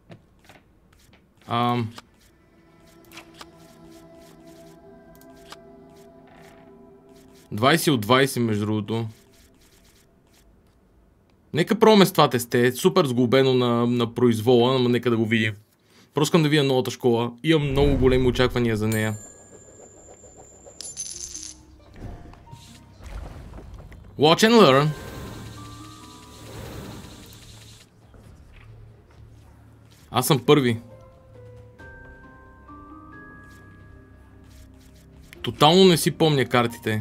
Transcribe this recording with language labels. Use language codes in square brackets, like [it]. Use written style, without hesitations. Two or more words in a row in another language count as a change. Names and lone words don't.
[bg] 20 от 20 между другото. Нека пробваме с това тесте. Супер сглобено на произвола, но нека да го видим. Просто искам да видя новата школа. Имам много големи очаквания за нея. [en] Watch and learn. [bg] Аз съм първи. Тотално не си помня картите.